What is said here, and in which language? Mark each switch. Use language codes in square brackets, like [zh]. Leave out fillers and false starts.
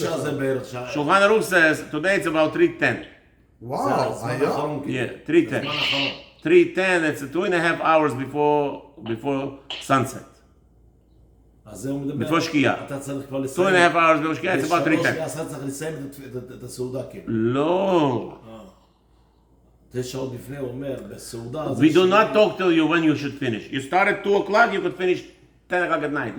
[he] שעה זה בערך שעה. [en] Shulchan Aruch says, today it's about 3:10. Wow. Yeah, 3:10. 3:10, it's 2.5 hours before sunset. [he] אז זה הוא מדבר. [en] Before שקיעה. [he] אתה צריך כבר לסיים. [en] 2.5 hours before שקיעה, it's about 3:10. [he] אתה צריך לסיים את הסעודה כאילו. לא. 9 שעות לפני הוא אומר, בסעודה... [en] We do not talk to you when you should finish. You start at 2 o'clock, you could finish 10 o'clock at night.